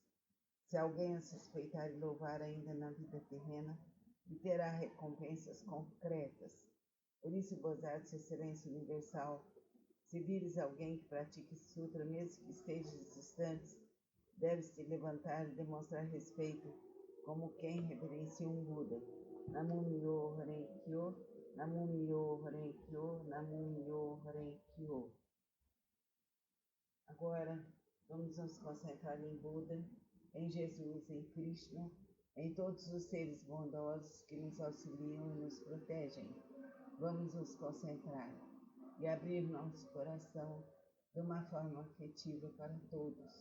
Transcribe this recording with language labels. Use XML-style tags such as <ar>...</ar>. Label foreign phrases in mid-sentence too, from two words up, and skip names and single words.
<pt>Se alguém a suspeitar e louvar ainda na vida terrena, terá recompensas concretas. Por isso, Bodhisattva Excelência Universal, se vires alguém que pratique esse sutra, mesmo que estejas distantes, deves te levantar e demonstrar respeito como quem reverencia um Buda.</pt> <ja>Namumyo Harenkyo, Namumyo Harenkyo, Namumyo Harenkyo.</ja> <pt>Agora, vamos nos concentrar em Buda, em Jesus, em Krishna, em todos os seres bondosos que nos auxiliam e nos protegem. Vamos nos concentrar e abrir nosso coração de uma forma afetiva para todos.</pt>